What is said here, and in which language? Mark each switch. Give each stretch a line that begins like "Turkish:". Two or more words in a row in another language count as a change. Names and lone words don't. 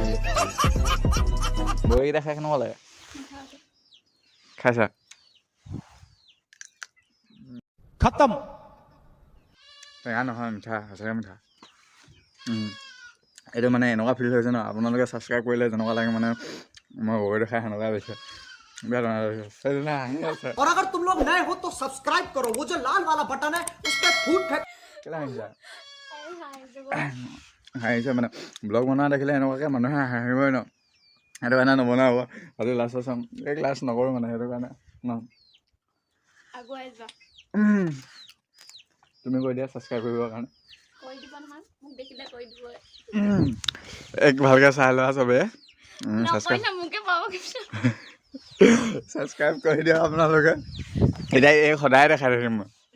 Assamese: বগৰীকেইটা খাই কেনেকুৱা লাগে, খাইছা? খতম। টেঙা নহয়, মিঠা, সঁচাকৈ মিঠা। এইটো মানে এনেকুৱা ফিল হৈছে ন, আপোনালোকে ছাবস্ক্ৰাইব কৰিলে যেনেকুৱা লাগে, মানে মই বগৰীটো খাই সেনেকুৱা পাইছোঁ।
Hindi: बेहद हांगी है। और अगर तुम लोग नए हो तो सब्सक्राइब करो, वो जो लाल वाला बटन है उस पर
Assamese: কেলে হাঁহিছা হাঁহিছে মানে ব্লগ বনোৱা দেখিলে এনেকুৱাকৈ মানুহে হাঁহিবই ন সেইটো কাৰণে নবনাব আজি লাষ্টত চাম এই ক্লাছ নকৰোঁ মানে সেইটো কাৰণে ন তুমি কৈ দিয়া ছাবস্ক্ৰাইব কৰিবৰ কাৰণে এক ভালকৈ চাই লোৱা চবে ছাবস্ক্ৰাইব কৰি দিয়ক আপোনালোকে এতিয়া এই সদায় দেখাই থাকিম মই